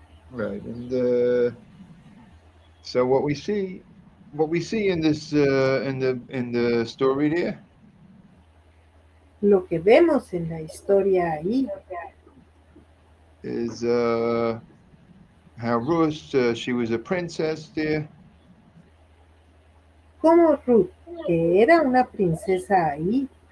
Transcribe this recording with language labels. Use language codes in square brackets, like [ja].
[en] Right, and so what we see in this in the story there [es] Lo que vemos en la historia ahí [en] is how Ruth she was a princess there. [es] como Ruth, que era una princesa ahí,